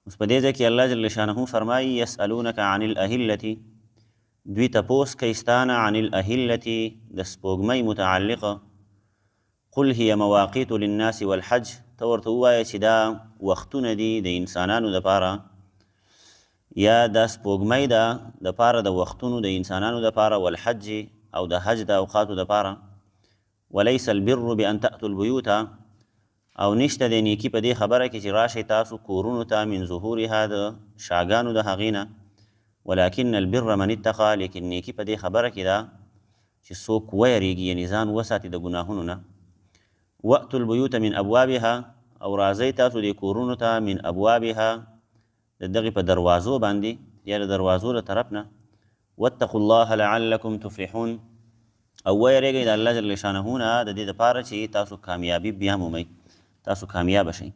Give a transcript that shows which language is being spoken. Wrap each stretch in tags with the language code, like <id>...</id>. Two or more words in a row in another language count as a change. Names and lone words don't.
<ps>اوس په دې ځای کې الله جل شانه فرمایي</ps> <ar>یسألونک عن الاهلة،</ar> <ps>دوی تپوس کوي ستانه</ps> <ar>عن الاهلة</ar> <ps>د سپوږمۍ متعلقه.</ps> <ar>قل هي مواقیت للناس والحج،</ar> <ps>ته ورته ووایه چې دا وختونه دي د انسانانو دپاره، یا دا سپوږمۍ ده دپاره د وختونو د انسانانو دپاره، والحج او د حج د اوقاتو دپاره.</ps> <ar>وليس البر بان تأتوا البیوت،</ar> <ps>او نشته د نیکي په دې خبره کې چې راشئ تاسو کورونو ته</ps> <ar>من ظهورها</ar> <ps>د شاګانو د هغې نه،</ps> <ar>ولكن البر من اتقى،</ar> <ps>لیکن نیکي په دې خبره کې ده چې څوک ویریږي، یعنې ځان وساتي د ګناهونو نه.</ps> <ar>وأتوا البیوت من ابوابها،</ar> <ps>او راځئ تاسو دې کورونو ته</ps> <ar>من ابوابها</ar> <ps>د دغې په دروازو باندې، یا د دروازو له طرف نه.</ps> <ar>واتقوا الله لعلکم تفلحون،</ar> <ps>او ویریږئ د الله جل شانه نه د دې دپاره چې تاسو کامیابي بیا مومئ، تاسو کامیابه شئ.</ps>